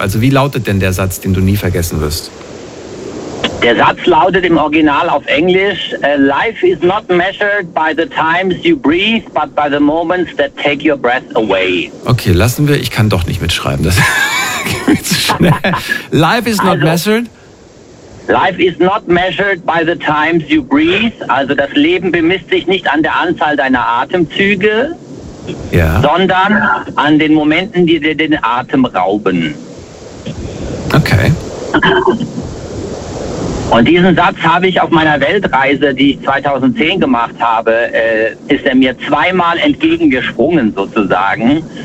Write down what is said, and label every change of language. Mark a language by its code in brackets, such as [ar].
[de] Also wie lautet denn der Satz, den du nie vergessen wirst? Der Satz lautet im Original auf Englisch: [en] Life is not measured by the times you breathe, but by the moments that take your breath away. [de] Okay, lassen wir. Ich kann doch nicht mitschreiben. Das geht mir zu schnell. [en] Life is not measured by the times you breathe. [de] Also das Leben bemisst sich nicht an der Anzahl deiner Atemzüge, ja, sondern an den Momenten, die dir den Atem rauben. Okay. Und diesen Satz habe ich auf meiner Weltreise, die ich 2010 gemacht habe, ist er mir zweimal entgegengesprungen sozusagen.